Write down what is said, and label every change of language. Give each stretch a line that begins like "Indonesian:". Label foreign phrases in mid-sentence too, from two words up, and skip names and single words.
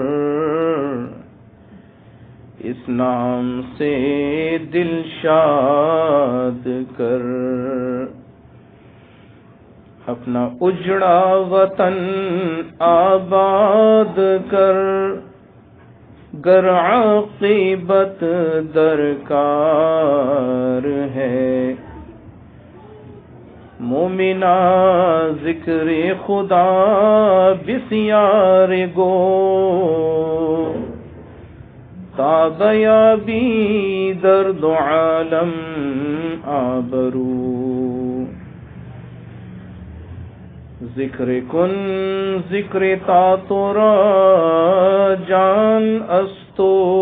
Urdu: اس نام سے دل شاد کر، اپنا اجڑا وطن آباد کر، گر عاقبت درکار ہے،
Persian: مومنا ذکر خدا بسیار گو، تاب یابی درد عالم آبرو، ذکر کن ذکر تا تورا جان استو،